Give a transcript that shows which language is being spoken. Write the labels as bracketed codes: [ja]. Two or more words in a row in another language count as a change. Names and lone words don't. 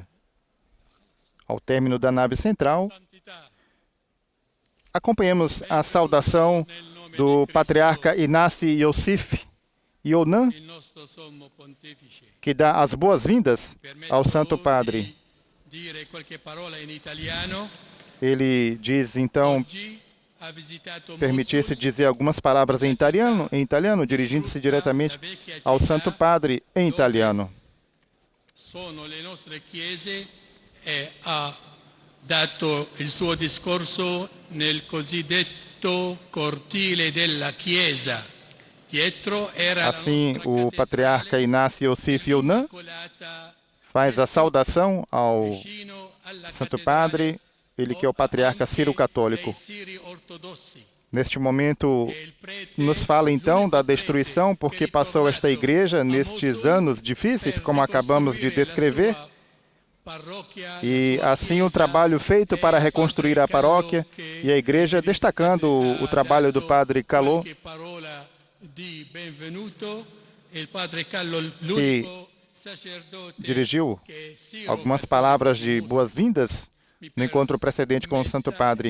[pt] Ao término da nave central, acompanhamos a saudação do patriarca Inácio Iosif Ionan, que dá as boas-vindas ao Santo Padre. Ele diz, então, permitir-se dizer algumas palavras em italiano, dirigindo-se diretamente ao Santo Padre em italiano. [it] Sono le nostre chiese e ha dato il suo discorso nel cosiddetto cortile della chiesa. Pietro era [pt] assim, o patriarca Inácio Iosif Ionan faz a saudação ao Santo Padre, ele que é o patriarca Ciro-Católico. Neste momento, nos fala então da destruição, porque passou esta igreja nestes anos difíceis, como acabamos de descrever, e assim o trabalho feito para reconstruir a paróquia e a igreja, destacando o trabalho do Padre Calò, que dirigiu algumas palavras de boas-vindas no encontro precedente com o Santo Padre.